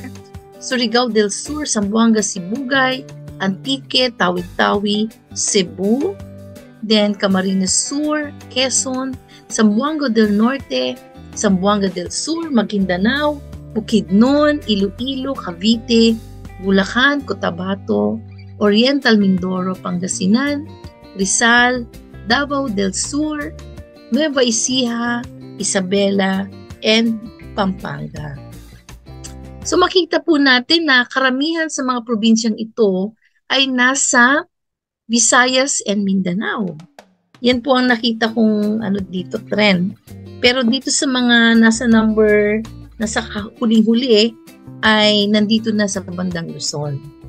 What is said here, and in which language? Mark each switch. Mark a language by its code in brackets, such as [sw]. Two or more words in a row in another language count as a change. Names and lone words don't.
[en] Surigao del Sur, Zamboanga, Sibugay, Antique, Tawi-Tawi, Cebu, then Camarines Sur, Quezon, Zamboanga del Norte, Zamboanga del Sur, Maguindanao, Bukidnon, Iloilo, Cavite, Bulacan, Cotabato, Oriental Mindoro, Pangasinan, Rizal, Davao del Sur, Nueva Ecija, Isabela, and Pampanga. [tl] So makita po natin na karamihan sa mga probinsyang ito ay nasa Visayas and Mindanao. Yan po ang nakita kong dito trend. Pero dito sa mga nasa huling-huli ay nandito na sa bandang Luzon.